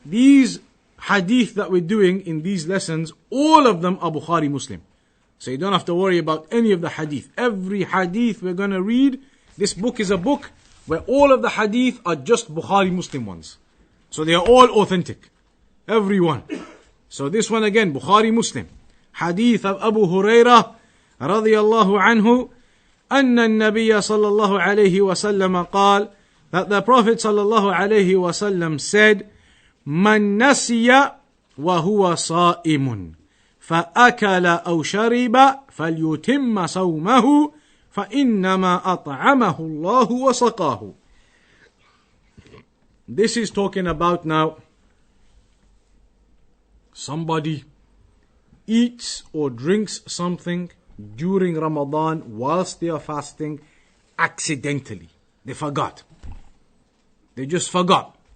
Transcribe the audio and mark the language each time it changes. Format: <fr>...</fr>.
<en>These hadith that we're doing in these lessons, all of them are Bukhari Muslim. So you don't have to worry about any of the hadith. Every hadith we're going to read, this book is a book where all of the hadith are just Bukhari Muslim ones. So they are all authentic. Every one. So this one again, Bukhari Muslim. Hadith of Abu Hurairah</en> <ar>رضي الله عنه أن النبي صلى الله عليه وسلم قال,</ar> <en>that the Prophet</en> <ar>صلى الله عليه وسلم</ar> <en>said,</en> <ar>من نسي وهو صائم فأكل أو شرب فليتم صومه فإنما أطعمه الله وسقاه.</ar> <en>This is talking about now somebody eats or drinks something during Ramadan whilst they are fasting accidentally. They forgot. They just forgot.</en>